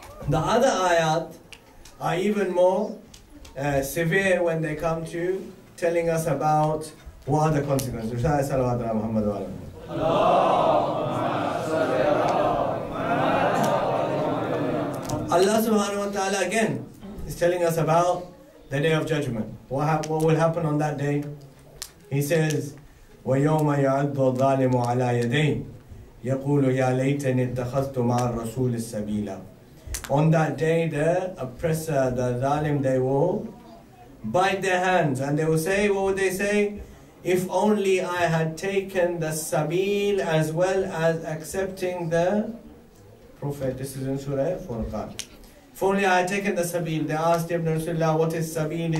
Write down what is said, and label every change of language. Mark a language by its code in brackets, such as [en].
[en] The other ayat are even more severe when they come to telling us about what are the consequences. Allah subhanahu wa ta'ala again is telling us about the day of judgment. What will happen on that day? He says, [ar] وَيَوْمَ يَعَدُّ الظَّالِمُ عَلَى يَدَيْهِ يَقُولُ يَا لَيْتَنِي اتَّخَذْتُ مَعَ الرَّسُولِ السَّبِيلَ. [en] On that day, the oppressor, the zalim, they will bite their hands and they will say, what would they say? If only I had taken the sabil as well as accepting the Prophet. This is in Surah Furqan. If only I had taken the sabil. They asked Ibn Rasulullah, what is sabil?